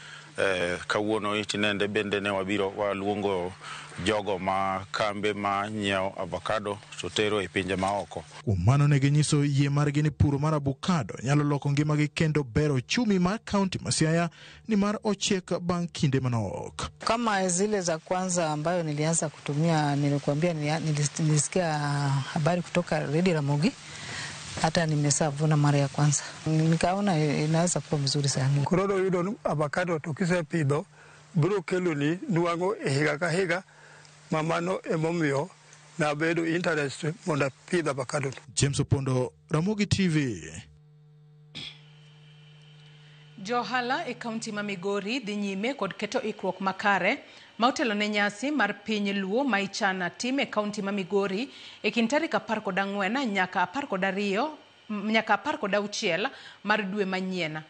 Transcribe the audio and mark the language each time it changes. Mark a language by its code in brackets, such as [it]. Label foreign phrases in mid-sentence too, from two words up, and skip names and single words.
[luo] Kawuono itinende bende ne wabiro waluongo jogo ma kambe ma nyiewo avocado to tero e pinje maoko. Kuom mano ne ginyiso yie margi ni puro mar avocado nyalo loko ngimagi kendo bero chumi mar kaunti ma Siaya ni mar ochiek bang' kinde manok. [sw] Kama zile za kwanza ambayo nilianza kutumia, nilikuambia nilisikia habari kutoka Radio Ramogi, hata nimesavuna mara ya kwanza. Nikaona inaweza kuwa mzuri sana. [luo] Koro yudo avocado to kisepidho biro keloni nuang'o e higa ka higa mamano emomiyo na bedo interest mondo pidh avocado. James Opondo, Ramogi TV. Johala e kaunti ma Migori dhi nyime kod keto ikruok makare ma otelo ne nyasi mar piny Luo ma ichana tim e kaunti ma Migori e kind tarik 14 nyaka 16 mar dwe manyien.